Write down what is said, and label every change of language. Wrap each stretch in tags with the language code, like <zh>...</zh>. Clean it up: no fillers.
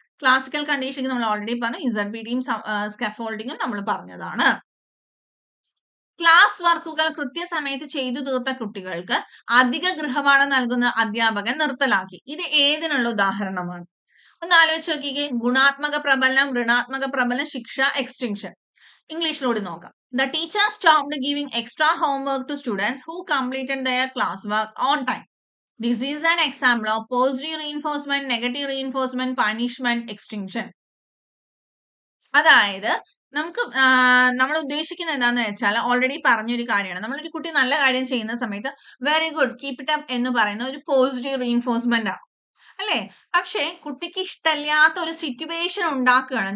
<ml>Classical conditioning നമ്മൾ already പറഞ്ഞു, ZBDയും സ്കാഫോൾഡിങ്ങും നമ്മൾ പറഞ്ഞതാണ്. ക്ലാസ് വർക്കുകൾ കൃത്യസമയത്ത് ചെയ്തു തീർത്ത കുട്ടികൾക്ക് അധിക ഗൃഹപാഠം നൽകുന്ന അധ്യാപകൻ നിർത്തലാക്കി. ഇത് ഏതിനുള്ള ഉദാഹരണമാണ്? ഒന്ന് ആലോചിച്ച് നോക്കിക്കേ. ഗുണാത്മക പ്രബലനം, ഋണാത്മക പ്രബലനം, ശിക്ഷ, എക്സ്റ്റിങ്ഷൻ. ഇംഗ്ലീഷിലൂടെ നോക്കാം.</ml> <en>The teacher stopped giving extra homework to students who completed their classwork on time. This is an example of positive reinforcement, negative reinforcement, punishment, extinction.</en> <ml>അതായത് നമുക്ക് നമ്മൾ ഉദ്ദേശിക്കുന്നത് എന്താന്ന് വെച്ചാൽ ഓൾറെഡി പറഞ്ഞൊരു കാര്യമാണ്. നമ്മളൊരു കുട്ടി നല്ല കാര്യം ചെയ്യുന്ന സമയത്ത്</ml> <en>very good, keep it up</en> <ml>എന്ന് പറയുന്ന ഒരു പോസിറ്റീവ് റീഇൻഫോഴ്സ്മെന്റ് ആണ് അല്ലെ. പക്ഷെ കുട്ടിക്ക് ഇഷ്ടമില്ലാത്ത ഒരു സിറ്റുവേഷൻ ഉണ്ടാക്കുകയാണ്.</ml>